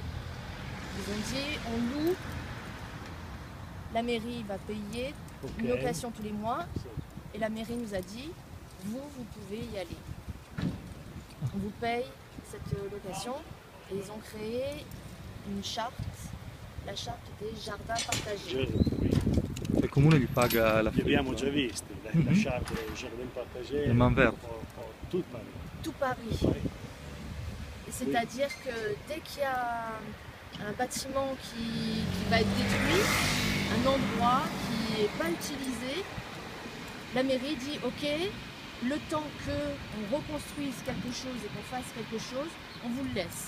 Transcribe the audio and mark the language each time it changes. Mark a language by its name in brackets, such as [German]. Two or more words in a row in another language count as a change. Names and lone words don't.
[French] Ils ont dit on loue, la mairie va payer une location tous les mois. Et la mairie nous a dit vous pouvez y aller. On vous paye cette location et ils ont créé une charte, la charte des jardins partagés. [Italian] Il comune vi paga la Li abbiamo già visti, [French] la charte des jardins partagés. Le Manvert. Tout Paris. Tout Paris. C'est-à-dire que dès qu'il y a un bâtiment qui va être détruit, un endroit qui n'est pas utilisé, la mairie dit ok, le temps qu'on reconstruise quelque chose et qu'on fasse quelque chose, on vous le laisse.